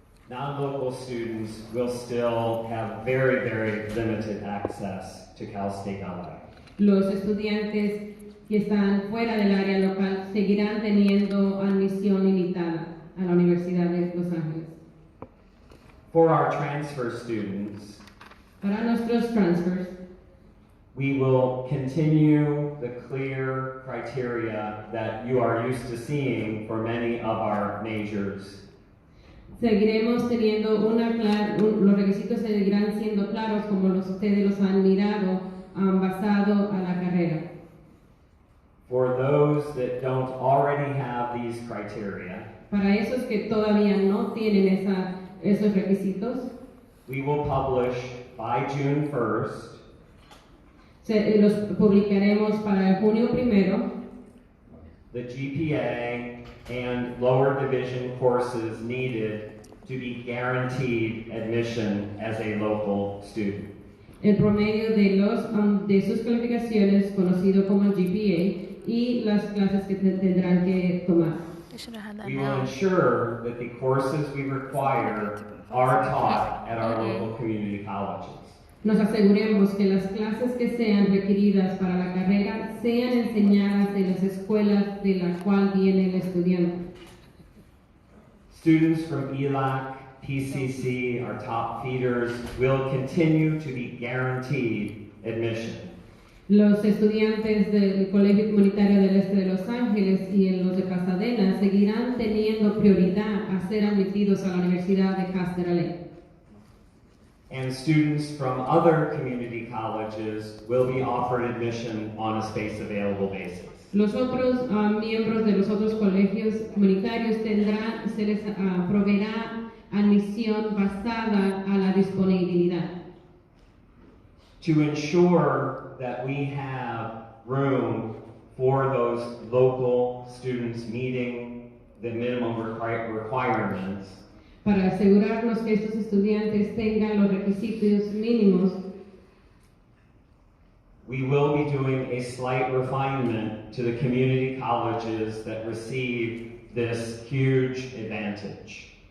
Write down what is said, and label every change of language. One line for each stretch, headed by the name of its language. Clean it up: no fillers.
English: Non-local students will still have very, very limited access to Cal State LA.
Spanish: Los estudiantes que están fuera del área local seguirán teniendo admisión limitada a la Universidad de Los Ángeles.
English: For our transfer students,
Spanish: Para nuestros transfers,
English: we will continue the clear criteria that you are used to seeing for many of our majors.
Spanish: seguiremos teniendo los requisitos seguirán siendo claros como ustedes los han mirado basado a la carrera.
English: For those that don't already have these criteria,
Spanish: Para esos que todavía no tienen esos requisitos,
English: we will publish by June 1st
Spanish: los publicaremos para el junio 1
English: the GPA and lower division courses needed to be guaranteed admission as a local student.
Spanish: el promedio de sus calificaciones, conocido como el GPA, y las clases que tendrán que tomar.
English: We will ensure that the courses we require are taught at our local community colleges.
Spanish: Nos aseguremos que las clases que sean requeridas para la carrera sean enseñadas en las escuelas de la cual viene el estudiante.
English: Students from ELAC, PCC, our top feeders, will continue to be guaranteed admission.
Spanish: Los estudiantes del Colegio Comunitario del Este de Los Ángeles y en los de Pasadena seguirán teniendo prioridad a ser admitidos a la Universidad de Casteralé.
English: And students from other community colleges will be offered admission on a space available basis.
Spanish: Los otros miembros de los otros colegios comunitarios se les proveerá admisión basada a la disponibilidad.
English: To ensure that we have room for those local students meeting the minimum requirements,
Spanish: para asegurarnos que estos estudiantes tengan los requisitos mínimos,
English: we will be doing a slight refinement to the community colleges that receive this huge advantage.